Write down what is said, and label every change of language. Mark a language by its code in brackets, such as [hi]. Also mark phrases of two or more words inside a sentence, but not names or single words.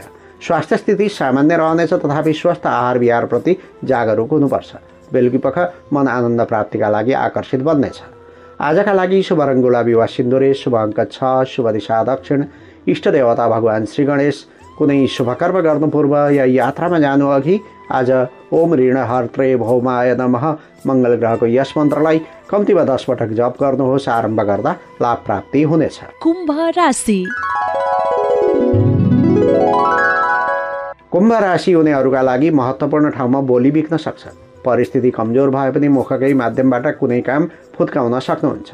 [ne] स्वास्थ्य स्थिति सामान्य रहनेछ, तथापि स्वस्थ आहार विहारप्रति जागरुक हुनुपर्छ। बेलुकीपख मन आनन्द प्राप्तिका लागि आकर्षित बन्नेछ। आजका लागि शुभ रङ गुलाबी वा सिन्दुरे, शुभ अङ्क 6, शुभ दिशा दक्षिण, इष्ट देवता भगवान् श्री गणेश। कुनै शुभकर्म गर्नु पूर्व या यात्रामा जानु अघि आज [sa] ओम ऋणहर्त्रे भौमाय नमः [ne] मङ्गल ग्रहको यस मन्त्रलाई कम्तीमा 10 पटक जप गर्नुहोस्। आरम्भ गर्दा लाभ प्राप्ति हुनेछ। कुम्भ राशि। कुम्भ राशि हुनेहरूका लागि महत्त्वपूर्ण ठाउँमा बोली बिक्न सक्छ। परिस्थिति कमजोर भए पनि मुखकै माध्यमबाट कुनै काम फुत्काउन सक्नुहुन्छ।